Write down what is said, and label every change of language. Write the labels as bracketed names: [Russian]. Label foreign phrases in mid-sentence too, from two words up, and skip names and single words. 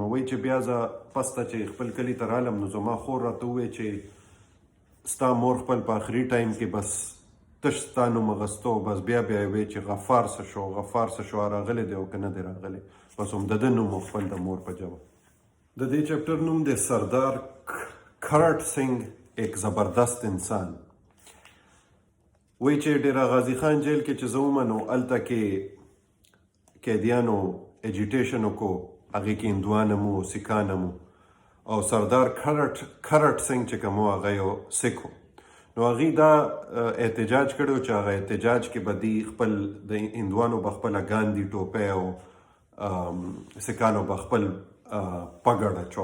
[Pashto] وایي چې بیا زه پسته چې خپل کلي ته رالم نو زما خور راته وویل چې ستا مور خپل په آخري ټایم کې بس تش ستا نوم اخیستو، بس بیا یې وایي چې غفار څه شو، غفار څه شو، راغلی دی او که نه دی راغلی. بس هم د ده نوم خپل د مور په جواب. د دې چپټر نوم دی سردار کھرٹ سنگھ [Urdu] ایک زبردست انسان. [Pashto] وایي چې ډېره غازي خان جیل کې چې زه وم نو هلته کې قیدیانو ایجیټیشن وکړو، هغې کې هندوان هم و، سیکان هم و. او سردار کھرٹ سنگھ چې کوم و هغه یو سیک و. نو هغې دا احتجاج کړی و چې هغه احتجاج کې به دی خپل د هندوانو به خپله ګاندي ټوپی او سیکانو به خپل پګړ اچو.